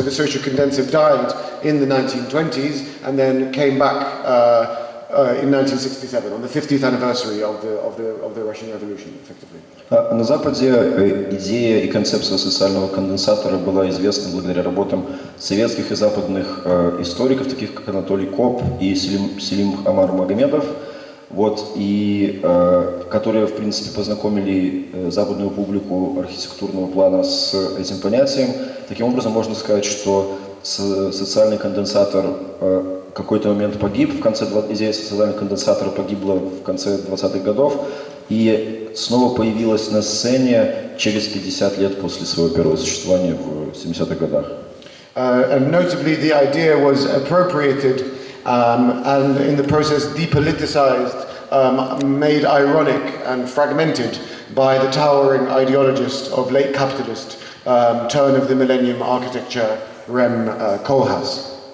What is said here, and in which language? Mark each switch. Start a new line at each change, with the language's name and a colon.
English: So the social condenser died in the 1920s and then came back in 1967, on the 50th anniversary of the Russian Revolution, effectively.
Russian: На Западе идея и концепция социального конденсатора была известна благодаря работам советских и западных историков, таких как Анатолий Коп и Селим Амар Магомедов, вот, и которые, в принципе, познакомили западную публику архитектурного плана с этим понятием. Таким образом, можно сказать, что социальный конденсатор в какой-то момент погиб, идея социального конденсатора погибла в конце 20-х годов и снова появилась на сцене через 50 лет после своего первого существования в 70-х годах.
English: And notably, the idea was appropriated and in the process depoliticized, made ironic and fragmented by the towering ideologist of late capitalist turn of the millennium architecture, Rem Koolhaas.